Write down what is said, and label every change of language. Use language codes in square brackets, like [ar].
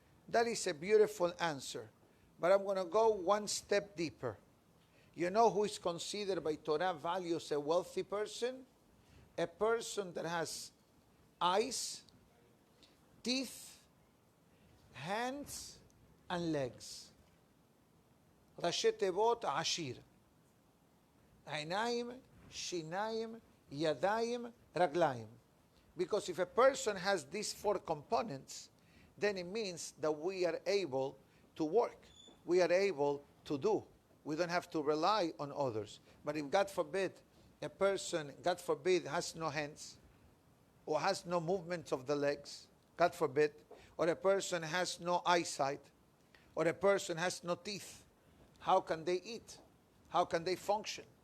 [en] That is a beautiful answer. But I'm going to go one step deeper. You know who is considered by Torah values a wealthy person? A person that has eyes, teeth, hands, and legs. [he] ראשי תיבות עשיר. עיניים, שיניים, ידיים, רגליים. [en] Because if a person has these four components, then it means that we are able to work. We are able to do. We don't have to rely on others. But if, God forbid, a person, God forbid, has no hands, or has no movement of the legs, God forbid, or a person has no eyesight, or a person has no teeth, how can they eat? How can they function?